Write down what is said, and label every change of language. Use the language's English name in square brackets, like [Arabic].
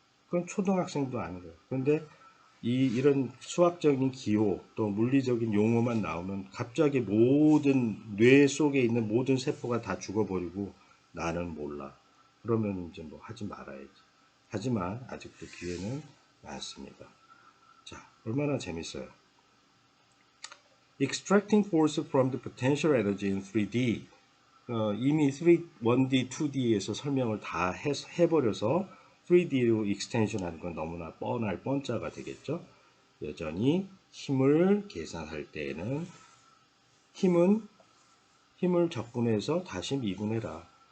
[Korean] 그건 초등학생도 아는 거예요. 그런데 이런 수학적인 기호 또 물리적인 용어만 나오면 갑자기 모든 뇌 속에 있는 모든 세포가 다 죽어버리고 나는 몰라. 그러면 이제 뭐 하지 말아야지. 하지만 아직도 기회는 많습니다. 자, 얼마나 재밌어요. [English] Extracting force from the potential energy in 3D. [Korean] 이미 1D, 2D에서 설명을 다 해버려서 3D로 익스텐션 하는 건 너무나 뻔할 뻔짜가 되겠죠. 여전히 힘을 계산할 때에는 힘을 적분해서 다시 미분해라.